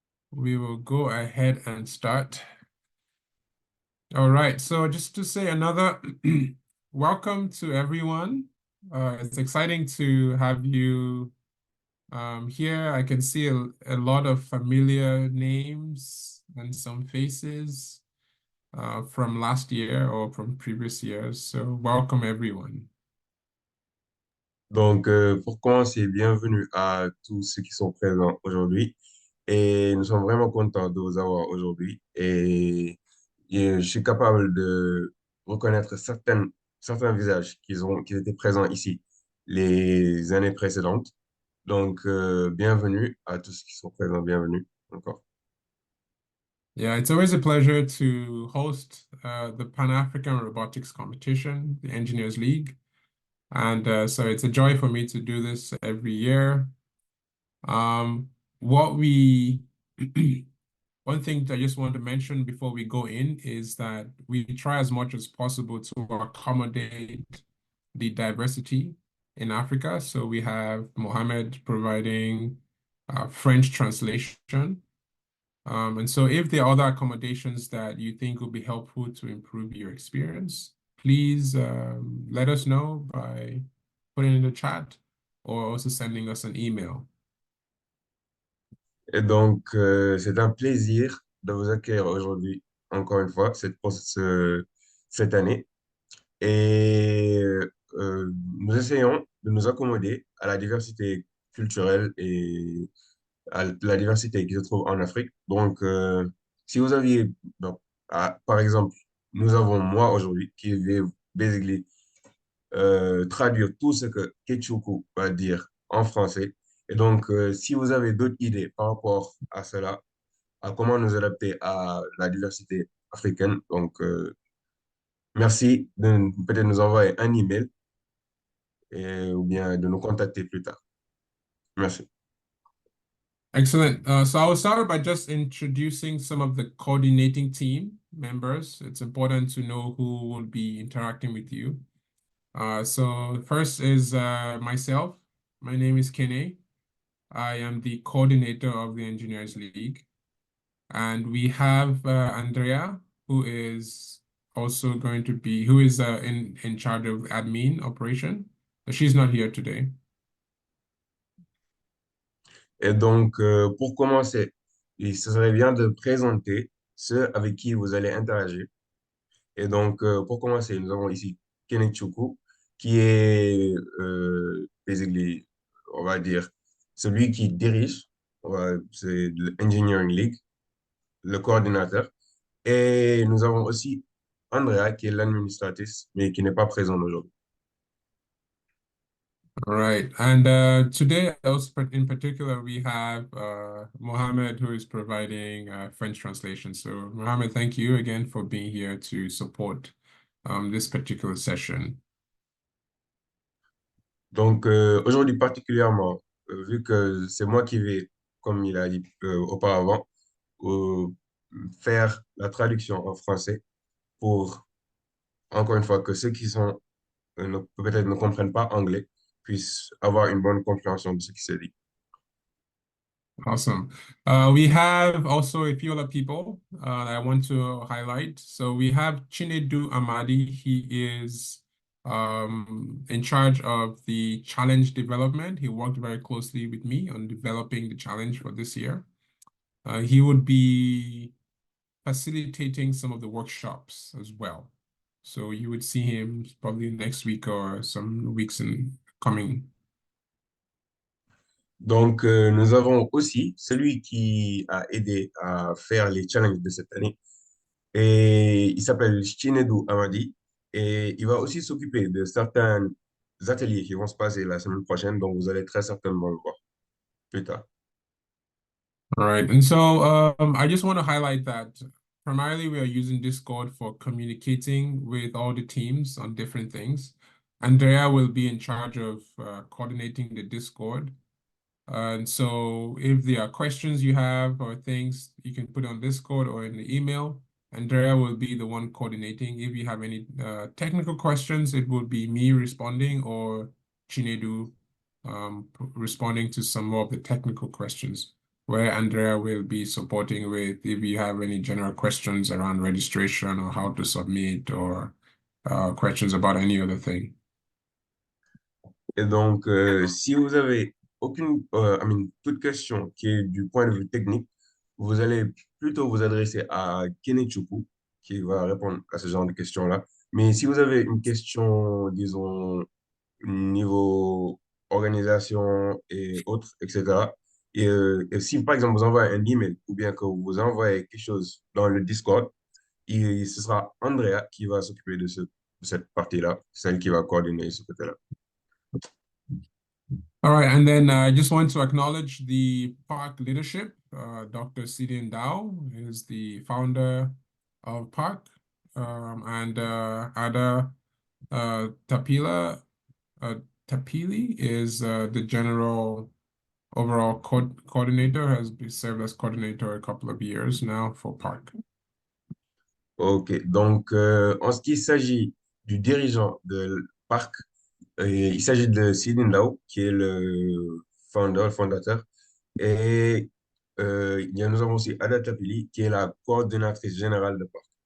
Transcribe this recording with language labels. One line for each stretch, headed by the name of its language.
English: We will go ahead and start. All right, so just to say another welcome to everyone. It's exciting to have you here. I can see a lot of familiar names and some faces from last year or from previous years. So welcome everyone.
French: donc, pour commencer, bienvenue à tous ceux qui sont présents aujourd'hui. Et nous sommes vraiment contents de vous avoir aujourd'hui. Et je suis capable de reconnaître certains visages qui étaient présents ici les années précédentes. Donc, bienvenue à tous qui sont présents. Bienvenue encore.
English: Yeah, it's always a pleasure to host the Pan-African Robotics Competition, the Engineers League. And so it's a joy for me to do this every year. Um, what we, one thing that I just want to mention before we go in is that we try as much as possible to accommodate the diversity in Africa. So we have Mohammed providing French translation. And so if there are other accommodations that you think will be helpful to improve your experience, please let us know by putting in the chat or also sending us an email.
French: Et donc, c'est un plaisir de vous accueillir aujourd'hui, encore une fois, cette année. Et nous essayons de nous accommoder à la diversité culturelle et à la diversité qui se trouve en Afrique. Donc, si vous aviez, donc, par exemple, nous avons moi aujourd'hui qui vais basically traduire tout ce que Ketchuku va dire en français. Et donc, si vous avez d'autres idées par rapport à cela, à comment nous adapter à la diversité africaine, donc, merci de peut-être nous envoyer un email ou bien de nous contacter plus tard. Merci.
English: Excellent. So I will start by just introducing some of the coordinating team members. It's important to know who will be interacting with you. So first is myself. My name is Kene. I am the coordinator of the Engineers League. And we have Andrea, who is also going to be, who is in charge of admin operation. But she's not here today.
French: Et donc, pour commencer, ce serait bien de présenter ceux avec qui vous allez interagir. Et donc, pour commencer, nous avons ici Kenechukwu. qui est, basically, on va dire, celui qui dirige, c'est l'Engineering League, le coordinateur. Et nous avons aussi Andrea, qui est l'administratrice, mais qui n'est pas présente aujourd'hui.
English: All right. And today, also in particular, we have Mohammed who is providing French translation. So, Mohammed, thank you again for being here to support this particular session.
French: Donc, aujourd'hui particulièrement, vu que c'est moi qui vais, comme il a dit auparavant, euh, faire la traduction en français pour, encore une fois, que ceux qui sont peut-être ne comprennent pas anglais puissent avoir une bonne compréhension de ce qui s'est dit.
English: Awesome. We have also a few other people that I want to highlight. So we have Chinedu Amadi. He is in charge of the challenge development. He worked very closely with me on developing the challenge for this year. He would be facilitating some of the workshops as well. So you would see him probably next week or some weeks in coming.
French: Donc, nous avons aussi celui qui a aidé à faire les challenges de cette année. Et il s'appelle Chinedu Amadi. Et il va aussi s'occuper de certains ateliers qui vont se passer la semaine prochaine. Donc, vous allez très certainement le voir plus tard.
English: All right. And so I just want to highlight that primarily we are using Discord for communicating with all the teams on different things. Andrea will be in charge of coordinating the Discord. And so if there are questions you have or things, you can put on Discord or in the email. Andrea will be the one coordinating. If you have any technical questions, it will be me responding or Chinedu responding to some more of the technical questions, where Andrea will be supporting with if you have any general questions around registration or how to submit or questions about any other thing.
French: Et donc, si vous avez toute question qui est du point de vue technique, vous allez plutôt vous adresser à Kenechukwu qui va répondre à ce genre de questions-là. Mais si vous avez une question, disons, niveau organisation et autres, etc., et si par exemple vous envoyez un email ou bien que vous envoyez quelque chose dans le Discord, ce sera Andrea qui va s'occuper de cette partie-là, celle qui va coordonner ce côté-là.
English: All right, and then I just want to acknowledge the PARC leadership. Dr. Sidin Dao is the founder of PARC, and Ada Tapila Tapili is the general overall coordinator, has been served as coordinator a couple of years now for PARC.
French: Ok, donc en ce qui s'agit du dirigeant de Parc, il s'agit de Sidin Dao, qui est le fondateur. Et nous avons aussi Ada Tapili, qui est la coordinatrice générale de Parc.